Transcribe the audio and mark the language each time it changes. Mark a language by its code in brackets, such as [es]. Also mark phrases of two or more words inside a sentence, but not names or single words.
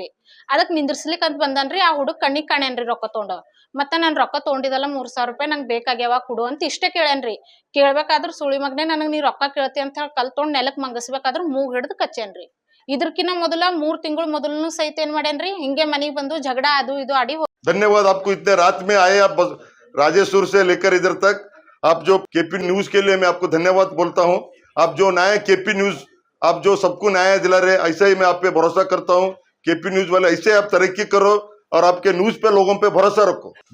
[kn] ಅದಕ್ಕೆ ನಿಂದ್ರಿಸ್ಲಿಕ್ಕೆ ಅಂತ ಬಂದನ್ರಿ. ಆ ಹುಡುಗ ಕಣ್ಣಿಗೆ ಕಾಣೇನ್ರಿ ರೊಕ್ಕ ತೊಗೊಂಡು. ಮತ್ತೆ ನಾನು ರೊಕ್ಕ ತೊಗೊಂಡಿದ್ದಲ್ಲ 3,000 ರೂಪಾಯಿ ನಂಗೆ ಬೇಕಾಗ್ಯಾವ ಕೊಡು ಅಂತ ಇಷ್ಟೇ ಕೇಳೇನ್ರಿ. ಕೇಳ್ಬೇಕಾದ್ರೆ ಸುಳಿ ಮಗನೇ ನನಗೆ ನೀ ರೊಕ್ಕ ಕೇಳ್ತಿ ಅಂತ ಹೇಳಿ ಕಲ್ ತೊಗೊಂಡು ನೆಲಕ್ಕೆ ಮಂಗಸ್ಬೇಕಾದ್ರೆ ಮೂಗ್ ಹಿಡಿದು ಕಚ್ಚೇನ್ರಿ. ಇದಕ್ಕಿಂತ ಮೊದಲ 3 ತಿಂಗಳು ಮೊದಲನು ಸಹಿತ ಏನ್ ಮಾಡೇನ್ರಿ, ಹಿಂಗೆ ಮನೆಗೆ ಬಂದು ಜಗಳ ಅದು ಇದು ಆಡಿ। [hi] धन्यवाद आपको, इतने रात में आए आप राजेश्वर से लेकर इधर तक। आप जो केपी न्यूज के लिए मैं आपको धन्यवाद बोलता हूं। आप जो नया केपी न्यूज, आप जो सबको न्याय दिला रहे, ऐसा ही मैं आप पे भरोसा करता हूं। केपी न्यूज वाले ऐसे आप तरक्की करो और आपके न्यूज पे लोगों पे भरोसा रखो।